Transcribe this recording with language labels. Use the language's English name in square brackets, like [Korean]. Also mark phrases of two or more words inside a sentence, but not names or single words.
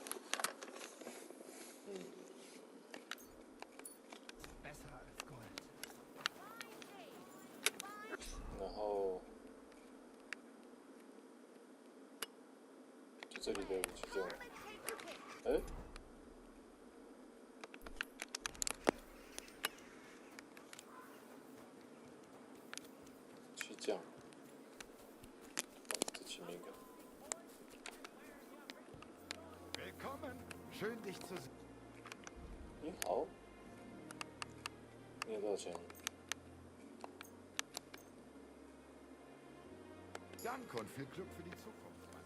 [Chinese] 然后就这里的武器这样，哎，去这样，这前面一个。 [German] Willkommen. Schön, dich zu sehen. [Chinese] 你好，你有多少钱？ [German] Danke und viel Glück für die Zukunft.